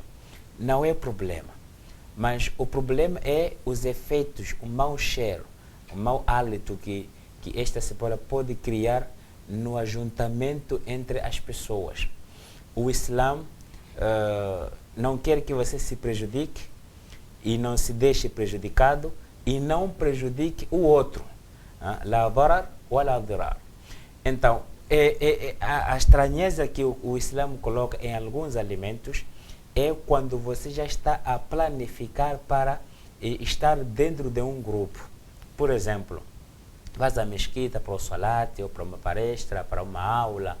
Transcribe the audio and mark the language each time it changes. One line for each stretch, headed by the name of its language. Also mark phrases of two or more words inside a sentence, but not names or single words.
Portuguese: Não é problema, mas o problema é os efeitos, o mau cheiro, o mau hálito que esta cebola pode criar no ajuntamento entre as pessoas. O Islã não quer que você se prejudique e não se deixe prejudicado e não prejudique o outro.
Arabic: لا ضرر ولا ضرار.
Portuguese: Então, a estranheza que o Islã coloca em alguns alimentos é quando você já está a planificar para estar dentro de um grupo. Por exemplo, vas à mesquita para o salate, ou para uma palestra, para uma aula.